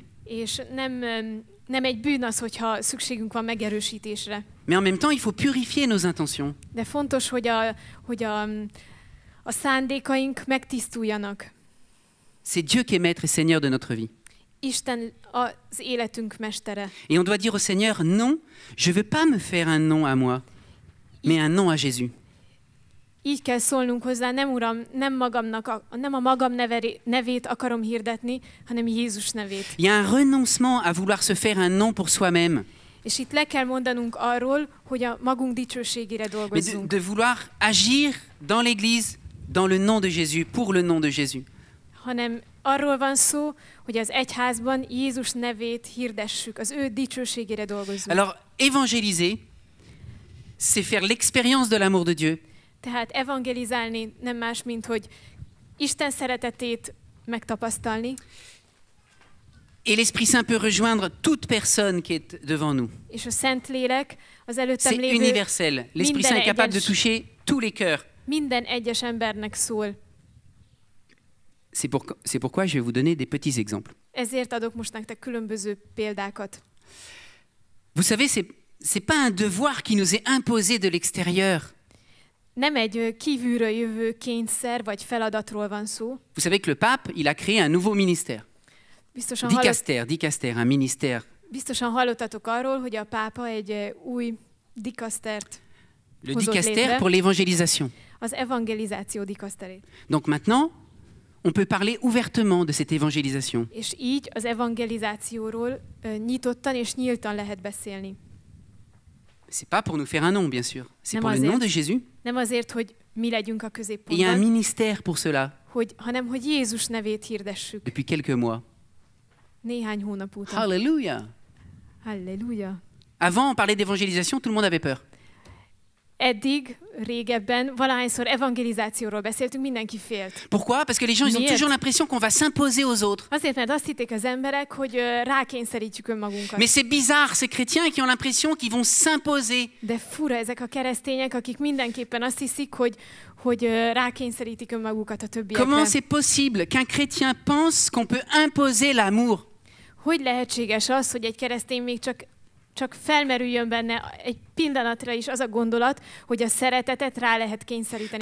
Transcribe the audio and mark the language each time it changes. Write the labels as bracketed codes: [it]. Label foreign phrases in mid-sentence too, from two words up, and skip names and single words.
[hu] és nem egy bűn az, hogyha szükségünk van megerősítésre. [fr] Mais en même temps, il faut purifier nos intentions. [hu] De fontos, hogy a szándékaink megtisztuljanak. [fr] C'est Dieu qui est maître et seigneur de notre vie. [hu] Isten az életünk mestere. [fr] Et on doit dire au Seigneur, non, je ne veux pas me faire un nom à moi, mais un nom à Jésus. [hu] Így kell szólnunk hozzá, nem Uram, nem a magam nevét akarom hirdetni, hanem Jézus nevét. [fr] Il y a un renoncement à vouloir se faire un nom pour soi-même, [hu] És itt le kell mondanunk arról, hogy a magunk dicsőségére [fr] mais [hu] dolgozzunk. [fr] de vouloir agir dans l'Église, dans le nom de Jésus, pour le nom de Jésus. [hu] Hanem arról van szó, hogy az egyházban Jézus nevét hirdessük, az ő dicsőségére dolgozzunk. [fr] Alors, évangéliser, c'est faire l'expérience de l'amour de Dieu, [hu] Tehát evangelizálni nem más, mint hogy Isten szeretetét megtapasztalni, [fr] et l'Esprit Saint peut rejoindre toute personne qui est devant nous. [hu] és a Szentlélek az előttem [fr] C'est [hu] lévő [fr] universel. L'Esprit Saint est capable de toucher tous les cœurs. [hu] minden egyes embernek szól. [fr] C'est pourquoi je vais vous donner des petits exemples. [hu] Ezért adok most nektek különböző példákat. [fr] Vous savez, c'est pas un devoir qui nous est imposé de l'extérieur. [hu] Nem egy kívülről jövő kényszer vagy feladatról van szó. [fr] Vous savez que le pape, il a créé un nouveau ministère. Dicaster, un ministère. [hu] Biztosan hallottatok arról, hogy a pápa egy új dikasztert [fr] Le [hu] hozott [fr] dicaster [hu] létre, [fr] pour l'évangélisation. [hu] az evangelizáció dikaszterét. [fr] Donc maintenant, on peut parler ouvertement de cette évangélisation. [hu] És így az evangelizációról nyitottan és nyíltan lehet beszélni. [fr] C'est pas pour nous faire un nom, bien sûr. C'est [hu] Nem [fr] pour le [hu] azért. [fr] nom de Jésus. [hu] Nem azért, hogy mi legyünk a [fr] Et il y a un [hu] középpontban, [fr] ministère pour cela [hu] hanem hogy Jézus nevét hirdessük [fr] depuis quelques mois. [hu] néhány hónap óta. [fr] Alléluia. [hu] Halleluja! [fr] Avant, on parlait d'évangélisation, tout le monde avait peur. [hu] Eddig, régebben, valahányszor evangelizációról beszéltünk, mindenki félt. [fr] Pourquoi? Parce que les gens, ils ont [hu] Miért? [fr] toujours l'impression qu'on va s'imposer aux autres. [hu] Azért, mert azt hitték az emberek, hogy rákényszerítjük önmagunkat. [fr] Mais c'est bizarre, ces chrétiens qui ont l'impression qu'ils vont s'imposer. [hu] De fura ezek a keresztények, akik mindenképpen azt hiszik, hogy rákényszerítik önmagukat a többiekre. [fr] Comment c'est possible qu'un chrétien pense qu'on peut imposer l'amour? [hu] Hogy lehetséges az, hogy egy keresztény még csak felmerüljön benne egy pillanatra is az a gondolat, hogy a szeretetet rá lehet kényszeríteni